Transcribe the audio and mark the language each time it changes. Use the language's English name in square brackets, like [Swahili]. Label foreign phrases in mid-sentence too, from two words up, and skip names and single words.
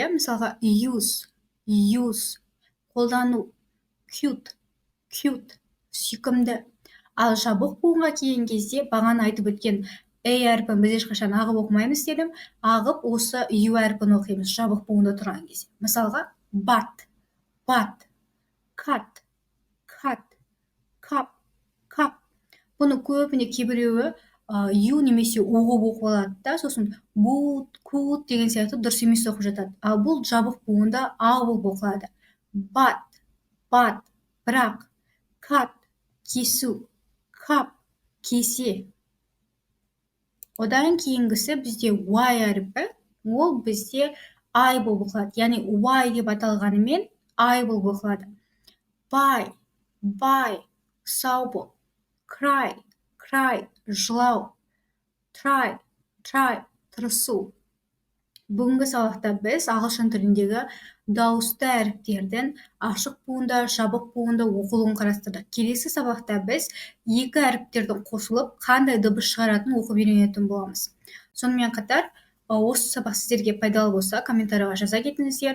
[Kazakh] Мысалға, [English] use, use, [Kazakh] қолдану, [English] cute, cute, [Kazakh] сүйкімді. Ал жабық буынға келген кезде бағана айтып өткен әріпін біз ешқашан ағып оқымаймыз дедім. Ағып осы ю әріпін оқимыз жабық буында тұрған кезде. [English] Мысалға, bat, bat, cut, cut, cup, cup. [Kazakh] Бұны көбіне кейбіреуі ю немесе о болып оқып алады да, сосын [English] boot, coot [Kazakh] деген сияқты дұрыс емес оқып жатады. Ал бұл жабық буында а болып оқылады. [English] Bat, bat, бірақ, cut, кесу, cup, кесе. [Kazakh] Одан кейінгісі бізде y әріпі, ол бізде I болып оқылады. Яғни y деп аталғанымен I болып оқылады. [English] Buy, buy, [Kazakh] сау бол. [English] Cry, cry, жылау. Try, try, [Kazakh] тырысу. Бүгінгі сабақта біз ағылшын тіліндегі дауысты әріптердің ашық буында, жабық буында оқылуын қарастырдық. Келесі сабақта біз екі әріптердің қосылып қандай дыбыс шығаратынын оқып үйренетін боламыз. Сонымен қатар Осы сабақ сіздерге пайдалы болса, комментарийға жаза кетіңіздер.